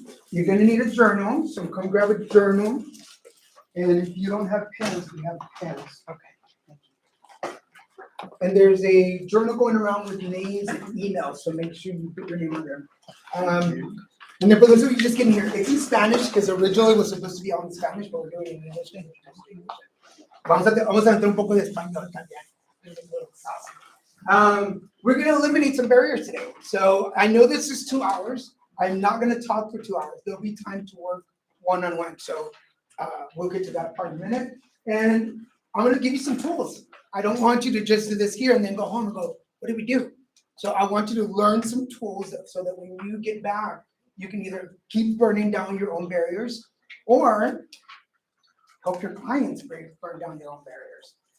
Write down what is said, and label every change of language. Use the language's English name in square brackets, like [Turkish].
[English] You're gonna need a journal, so come grab a journal. And if you don't have pens, we have pens. Okay. And there's a journal going around with names and emails, so make sure you put your name on there. And then for those of you just getting here, it's in Spanish, because originally it was supposed to be all in Spanish, but we're doing it in English. [Spanish] Vamos a meter un poco de español también. [English] We're gonna eliminate some barriers today. So I know this is 2 hours. I'm not gonna talk for 2 hours. There'll be time to work one-on-one. So we'll get to that part in a minute. And I'm gonna give you some tools. I don't want you to just do this here and then go home and go, what did we do? So I want you to learn some tools so that when you get back, you can either keep burning down your own barriers or help your clients burn down their own barriers.